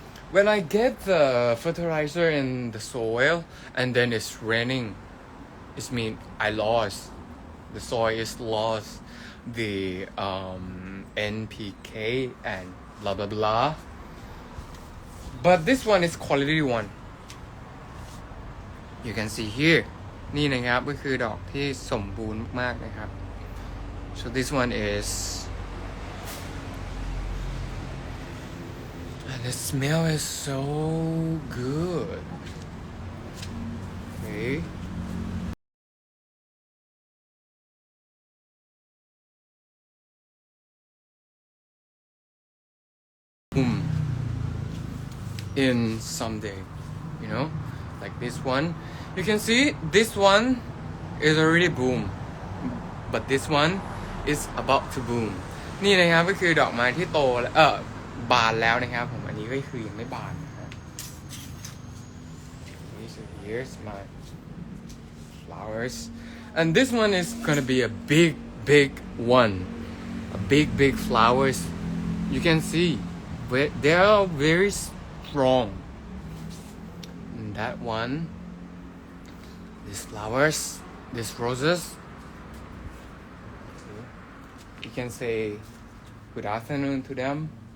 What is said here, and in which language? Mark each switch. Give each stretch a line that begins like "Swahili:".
English: When I get the fertilizer in the soil and then it's raining, it means I lost. The soil is lost the NPK and blah blah blah. But this one is quality one. You can see here
Thai: นี่นะครับก็คือดอกที่สมบูรณ์มากๆนะครับ
English: so this one is and the smell is so good. Okay, in someday, you know, like this one. You can see this one is already boom, but this one is about to boom.
Thai: นี่นะครับก็คือดอกไม้ที่โตแล้วบานแล้วนะครับผมอันนี้ก็คือยังไม่บานนะครับ
English: So here's my flowers, and this one is gonna be a big one, a big flowers. You can see they are very strong. And that one, these flowers, these roses, you can say good afternoon to them.